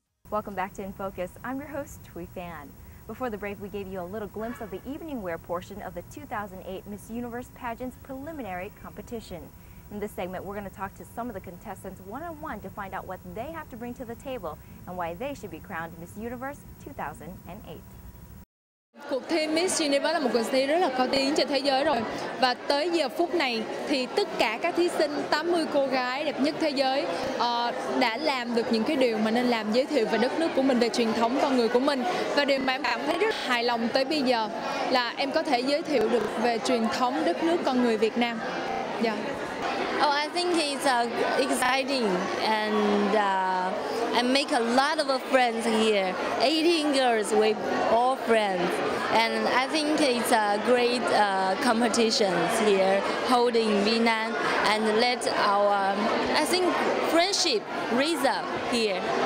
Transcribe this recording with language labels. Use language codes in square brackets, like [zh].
[en] Welcome back to In Focus. I'm your host, Phan. Before the break, we gave you a little glimpse of the evening wear portion of the 2008 Miss Universe pageant's preliminary competition. In this segment, we're going to talk to some of the contestants one-on-one to find out what they have to bring to the table and why they should be crowned Miss Universe 2008. [vi] Cuộc thi Miss Universe là một cuộc thi rất là có tiếng trên thế giới rồi. Và tới giờ phút này thì tất cả các thí sinh 80 cô gái đẹp nhất thế giới đã làm được những cái điều mà nên làm, giới thiệu về đất nước của mình, về truyền thống con người của mình. Và điều mà em cảm thấy rất hài lòng tới bây giờ là em có thể giới thiệu được về truyền thống đất nước con người Việt Nam. [en] Yeah. Oh, I think it's exciting and make a lot of friends here. 18 girls with all friends, and I think it's a great competitions here holding in Vietnam, and let our I think friendship raise up here.